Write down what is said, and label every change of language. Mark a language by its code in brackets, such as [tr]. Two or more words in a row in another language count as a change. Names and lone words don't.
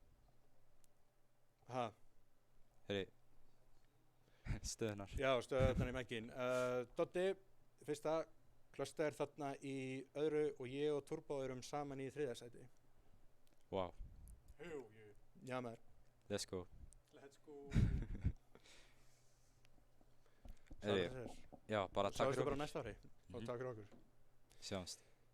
[is] Ha, Heyri. Stöðunar. já, stöðunar í mækin. Doddi, fyrsta, Cluster þarna í öðru og ég og Turbo erum saman í þriðja sæti. [en] Wow. [is] Jú. Já, maður. [en] Let's go. Let's go. [is] Heyri. Já, bara takk Sjáumst fyrir bara okkur. næsta ári og takk fyrir okkur. Sjáumst.